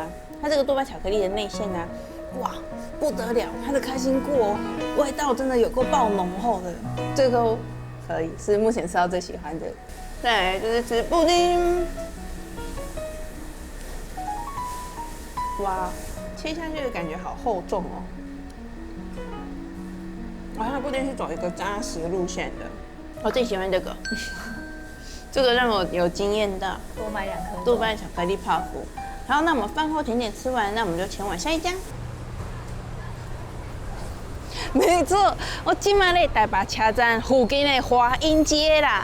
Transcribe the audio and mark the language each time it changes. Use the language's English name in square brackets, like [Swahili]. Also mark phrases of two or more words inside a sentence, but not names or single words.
[Chinese] 它這個杜拜巧克力的內餡呢，哇！不得了，它的開心果味道真的有夠爆濃厚的，這個可以是目前吃到最喜歡的。再來就是吃布丁，哇，切下去的感覺好厚重哦。它的布丁是走一個扎實路線的，我最喜歡這個，這個讓我有驚豔到。多買2顆杜拜巧克力泡芙。好，那我們飯後甜點吃完，那我們就前往下一家。沒錯，我今晚在台北車站附近的華陰街啦。